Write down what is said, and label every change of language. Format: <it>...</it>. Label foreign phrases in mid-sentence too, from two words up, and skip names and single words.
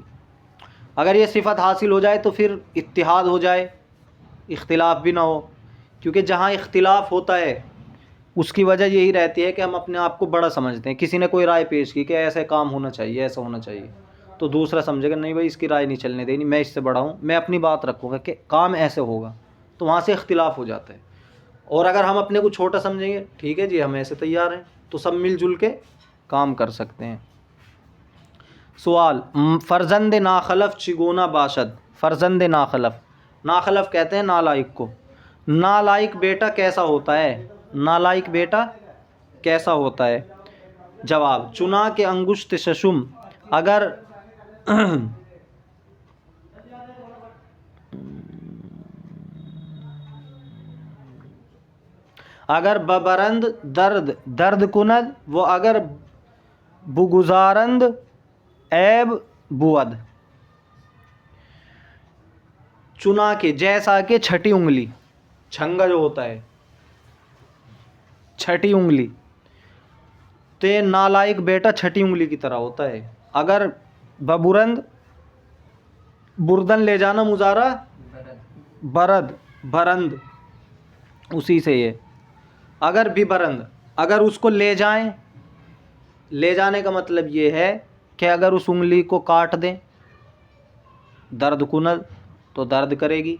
<ur>اگر یہ صفت حاصل ہو جائے تو پھر اتحاد ہو جائے، اختلاف بھی نہ ہو، کیونکہ جہاں اختلاف ہوتا ہے اس کی وجہ یہی رہتی ہے کہ ہم اپنے آپ کو بڑا سمجھتے ہیں، کسی نے کوئی رائے پیش کی کہ ایسے کام ہونا چاہیے، ایسا ہونا چاہیے، تو دوسرا سمجھے گا نہیں بھائی اس کی رائے نہیں چلنے دینی، میں اس سے بڑا ہوں، میں اپنی بات رکھوں گا کہ کام ایسے ہوگا، تو وہاں سے اختلاف ہو جاتا ہے۔ اور اگر ہم اپنے کو چھوٹا سمجھیں گے، ٹھیک ہے جی ہم ایسے تیار ہیں، تو سب مل جل کے کام کر سکتے ہیں۔ سوال،</ur> <fa>فرزند ناخلف چگونا باشد،</fa> <ur>فرزند ناخلف، ناخلف کہتے ہیں نالائق کو، نالائق بیٹا کیسا ہوتا ہے، نالائق بیٹا کیسا ہوتا ہے؟</ur> <fa>جواب، چنا کے انگشت ششم، اگر ببرند درد کند وہ اگر بگزارند عیب بود،</fa> <ur>چنا کے جیسا کہ چھٹی انگلی، چھنگا جو ہوتا ہے چھٹی انگلی، تے نالائق بیٹا چھٹی انگلی کی طرح ہوتا ہے۔</ur> <fa>اگر ببرند،</fa> <ur>بردن لے جانا مضارع برند اسی سے یہ، اگر بھی برند، اگر اس کو لے جائیں، لے جانے کا مطلب یہ ہے کہ اگر اس انگلی کو کاٹ دیں</ur> <fa>درد کند</fa> <ur>تو درد کرے گی.</ur>